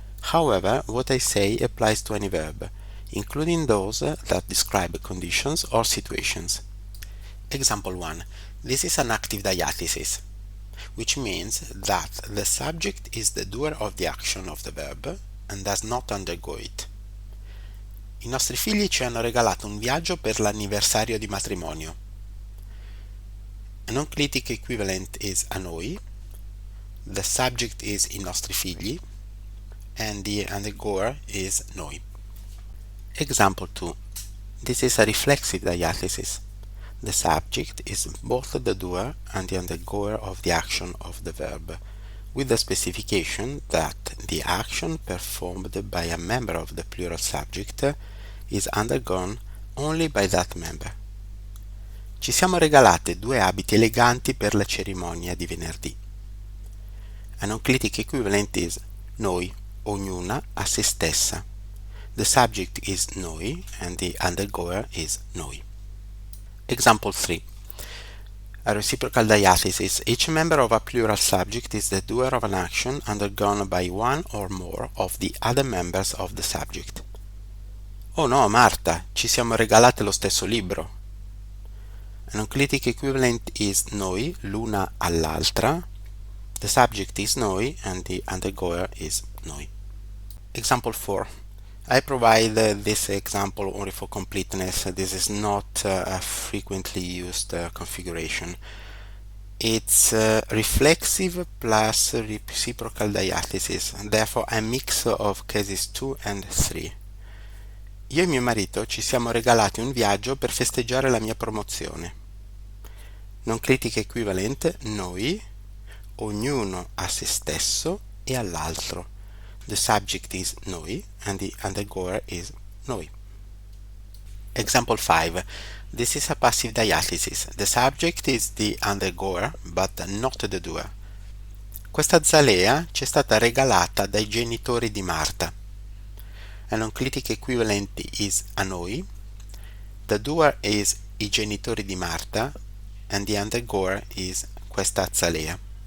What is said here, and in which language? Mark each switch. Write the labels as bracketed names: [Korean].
[English] However, what I say applies to any verb, including those that describe conditions or situations. Example 1. This is an active diathesis, which means that the subject is the doer of the action of the verb and does not undergo it. [Italian] I nostri figli ci hanno regalato un viaggio per l'anniversario di matrimonio. [English] A non-clitic equivalent is a noi, the subject is [Italian] I nostri figli, [English] and the undergoer is noi. Example 2. This is a reflexive diathesis. The subject is both the doer and the undergoer of the action of the verb, with the specification that the action performed by a member of the plural subject is undergone only by that member. [Italian] Ci siamo regalate 2 abiti eleganti per la cerimonia di venerdì. [English] A non-clitic equivalent is [Italian] noi, ognuna a se stessa. [English] The subject is noi and the undergoer is noi. Example 3. A reciprocal diathesis. Each member of a plural subject is the doer of an action undergone by one or more of the other members of the subject. [Italian] Oh no, Marta, ci siamo regalate lo stesso libro. [English] A non-clitic equivalent is [Italian] noi, l'una all'altra. [English] The subject is noi and the undergoer is noi. Example 4. I provide this example only for completeness. This is not a frequently used configuration. It's reflexive plus reciprocal diathesis, therefore a mix of cases 2 and 3. [Italian] Io e mio marito ci siamo regalati un viaggio per festeggiare la mia promozione. [English] Non-clitic equivalent [Italian] noi, ognuno a se stesso e all'altro. [English] The subject is noi and the undergoer is noi. Example 5. This is a passive diathesis. The subject is the undergoer but not the doer. [Italian] Questa zalea ci è stata regalata dai genitori di Marta. [English] A non-clitic equivalent is a noi. The doer is [Italian] I genitori di Marta [English] and the undergoer is [Italian] questa zalea.